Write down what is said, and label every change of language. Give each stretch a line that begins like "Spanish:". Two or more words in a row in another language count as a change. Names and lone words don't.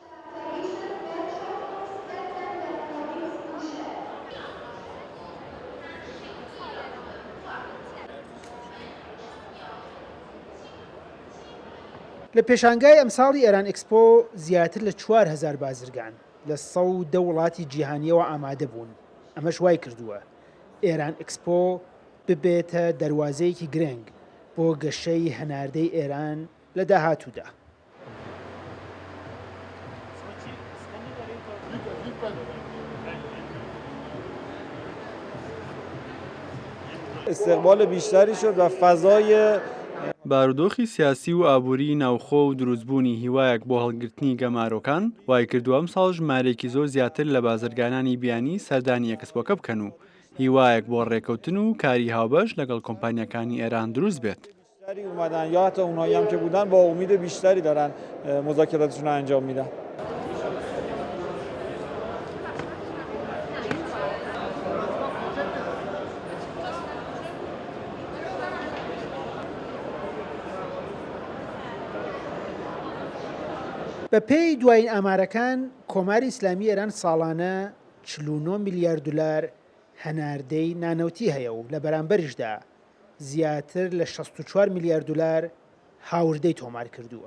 Central Kurdish: لە پێشانگای ئەمساڵی ئێران ئەکسپۆ زیاتر لە 4,000 بازرگان لە 110 وڵاتی جیهانیەوە ئامادە بوون. ئەمەش وای کردووە ئێران ئەکسپۆ ببێتە دەواازەیەکی گرنگ بۆ گەشەی هەناردەی ئێران لە داهاتوودا.
Persian: استقبال بیشتری شد و فضای
Central Kurdish: بارودۆخی سیاسی و ئابووری ناوخۆ و دروستبوونی هیوایەک بۆ هەڵگرتنی گەمارۆکان وای کردووە ئەم ساڵ ژمارێکی زۆر زیاتر لە بازرگانانی بیانی سەردانی ئەکسپۆکە بکەن و هیوایەک بۆ ڕێکەوتن و کاری هاوبەش لەگەڵ کۆمپانیەکانی ئێران دروست بێت.
Persian: اومدن یا حتی اونایی هم که بودن با امید بیشتری دارن مذاکراتشون رو انجام میدن.
Central Kurdish: بە پێی دوایین ئامارەکان کۆماری ئیسلامی ئێران ساڵانە 49 میلیارد دلار هەناردەی نانەوتی هەیە و لە بەرامبەریشدا زیاتر لە 64 میلیارد دلار هاوردەی تۆمار کردووە.